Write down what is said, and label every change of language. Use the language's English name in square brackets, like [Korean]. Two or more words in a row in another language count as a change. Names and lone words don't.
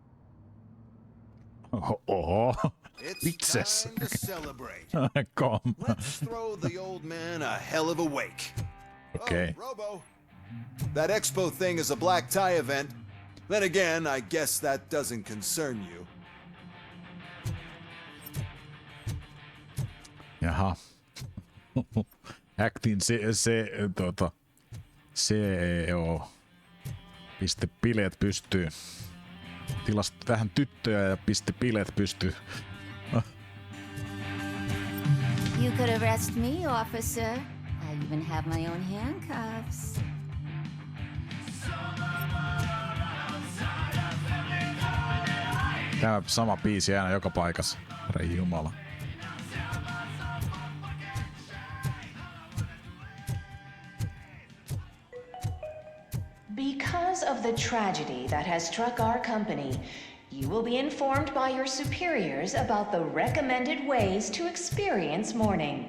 [English] It's time to celebrate. Come. Let's throw the old man a hell of a wake. Okay. Oh, Robo. That expo thing is a black tie event. Then again, I guess that doesn't concern you. [Finnish] Jaha. [English] Actin CEO. [Finnish] Piste bileet pystyy. Tilasi vähän tyttöjä ja pisti bileet pystyy. [English] You could arrest me, officer. I even have my own handcuffs. [Finnish] Tämä sama biisi aina joka paikassa. Herran jumala. [English] Because of the tragedy that has struck our company, you will be informed by your superiors about the recommended ways to experience mourning.